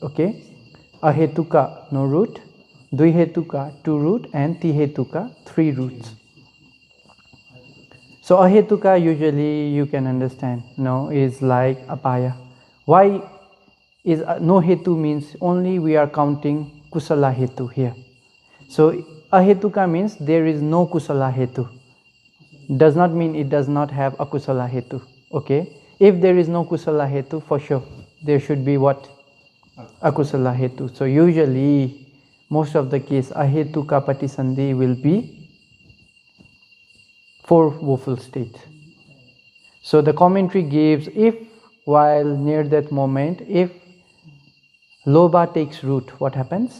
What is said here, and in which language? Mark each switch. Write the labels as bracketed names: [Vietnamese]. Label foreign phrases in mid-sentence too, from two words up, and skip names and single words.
[English] Okay, Ahetuka no root, Dvihetuka two root, and Tihetuka three roots. So Ahetuka usually you can understand, is like apaya. Why is no hetu means only we are counting [Pali] kusala hetu [English] here. So Ahetuka means there is no [Pali] kusala hetu. [English] Does not mean it does not have [Pali] akusala hetu. [English] Okay, if there is no [Pali] kusala hetu, [English] for sure there should be what? [Pali] Akusala hetu. [English] So usually most of the case [Pali] Ahetuka Patisandhi [English] will be four woeful states. So the commentary gives, if while near that moment, if Lobha takes root, what happens?